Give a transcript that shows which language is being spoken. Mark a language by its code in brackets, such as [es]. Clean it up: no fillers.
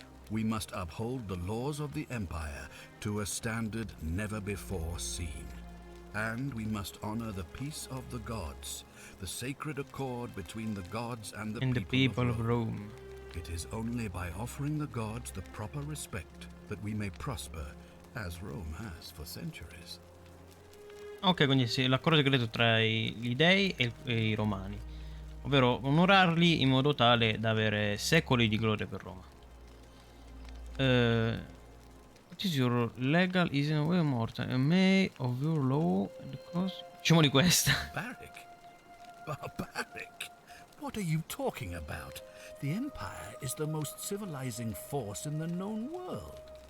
[en] We must uphold the laws of the Empire to a standard never before seen. And we must honor the peace of the gods, the sacred accord between the gods and the people of Rome. Rome. It is only by offering the gods the proper respect that we may prosper, as Rome has for centuries. [it] Ok, quindi sì, l'accordo segreto tra gli dei e i romani. ovvero onorarli in modo tale da avere secoli di gloria per Roma. [en] What is your legal is in a way mortal? A may of your law and cause. [it] Diciamo di questa. [en] Barbaric? Barbaric? What are you talking about? The Empire is the most civilizing force in the known world.